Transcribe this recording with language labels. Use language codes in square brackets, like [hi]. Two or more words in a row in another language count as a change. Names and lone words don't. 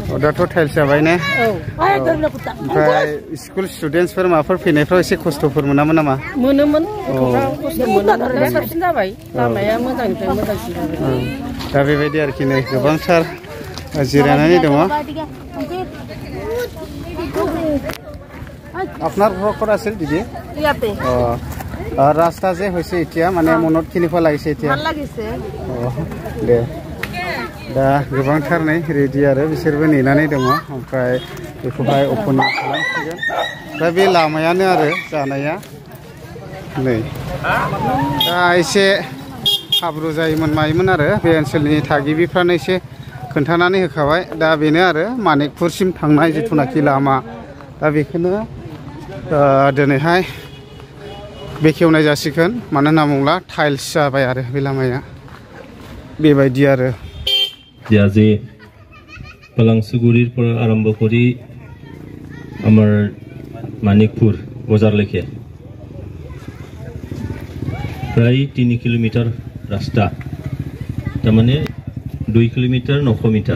[brx] दाथ' टाइल्स जाबाय ने? ओमफ्राय स्कुल स्टुडेन्टसफोर माबाफोर फैनायफ्राव एसे खस्थ'फोर मोनामोन नामा? मोनोमोन, गथ'फ्रा खस्थ' मोनोमोन। दा साबसिन जाबाय, लामाया मोजांनिफ्राय मोजांसिन जाबाय। दा बेबायदि आरोखि नै गोबांथार जिरायनानै दङ। [as] আপনার ঘর ক'ত আছিল দিদি? ইয়াতে। ৰাস্তা যে হৈছে এতিয়া মানে মনত কেনেকুৱা লাগিছে এতিয়া? ভাল লাগিছে। [brx] দে दा गोबांथार नै रेडि आरो बिसोरबो नेनानै दङ। ओमफ्राय बेखौहाय अपेनिं खालामसिगोन। दा बे लामायानो आरो जानाया नै दा एसे हाब्रु जायोमोन मायोमोन आरो बे ओनसोलनि थागिबिफ्रानो एसे खोन्थानानै होखाबाय। दा बेनो आरो मानिकपुरसिम थांनाय जिथुनाखि लामा, दा बेखौनो दिनैहाय बेखेवनाय जासिगोन। मानो होनना बुङोब्ला टाइल्स जाबाय आरो बे लामाया बेबायदि आरो। [as] আজি পালাংচুগুৰিৰ পৰা আৰম্ভ কৰি আমাৰ মানিকপুৰ বজাৰলৈকে প্ৰায় 3 কিলোমিটাৰ ৰাস্তা, তাৰমানে 2 কিলোমিটাৰ 900 মিটাৰ।